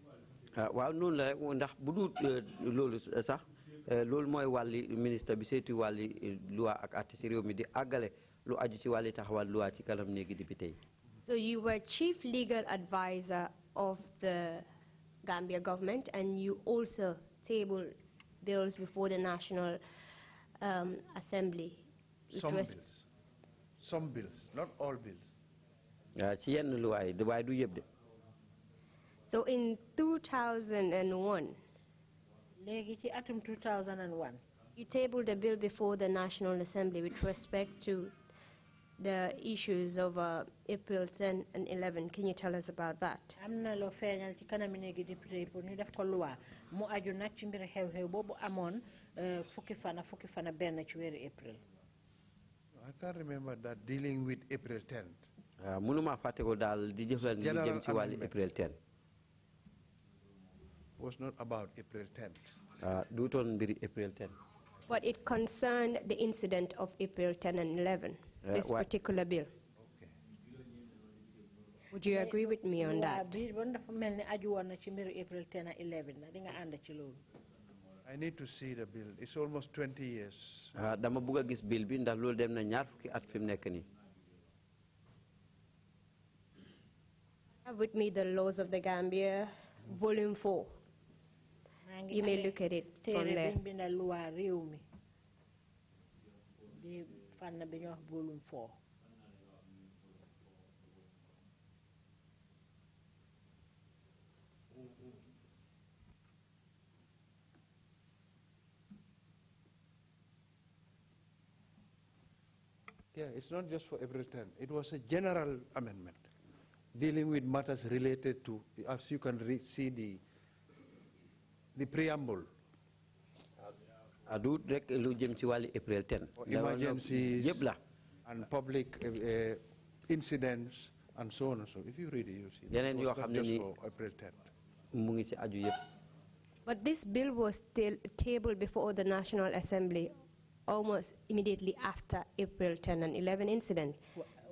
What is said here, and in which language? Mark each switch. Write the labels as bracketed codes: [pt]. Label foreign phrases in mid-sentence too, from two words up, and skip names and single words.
[wo] waaw noonu la rek ndax bu dul loolu sax loolu mooy wàlli ministre bi saytu wàlli loi ak àtte ci réew mi di àggale lu aju ci wàlli taxawal loi ci kanam néegi député yi. [en] So you were chief legal advisor of the Gambia government, and you also tabled bills before the National Assembly. Some bills, not all bills. [wo] ci yenn loi yi waaye du yëpp de. [en] So in 2001, [wo] léegi ci atum 2001. [en] you tabled a bill before the National Assembly with respect to the issues of April 10 and 11. Can you tell us about that? [wo] am na loo feeñal ci kanam néegi député pour ñu def ko loi mu aju nag ci mbir xew-xew boobu amoon fukki fana benn ci weeru April. [en] I can't remember that dealing with April 10. [wo] mënuma fàtte ko daal di jëflan lu jëm ci wàlli April 10. [en] Was not about April 10. [wo] duutoon mbiri April 10. [en] But it concerned the incident of April 10 and 11, this particular bill. Okay. Would you agree with me on that? April 10 and 11. I need to see the bill. It's almost 20 years. [wo] dama bëgg a gis bill bi ndax loolu dem na ñaar fukki at fi mu nekk nii. [en] I have with me the Laws of the Gambia, Volume 4. You may look at it from there. Volume 4. Yeah, it's not just for April 10. It was a general amendment dealing with matters related to, as you can see the preamble. [wo] adu rek lu jëm ci wàlli April 10. [en] Emergencies [wo] yëpp la. [en] and public incidents and so on and so. If you read it, you see. [wo] yeneen yoo xam ne ni [en] April 10. [wo] mu ngi ci aju yëpp. [en] But this bill was still tabled before the National Assembly almost immediately after April 10 and 11 incident.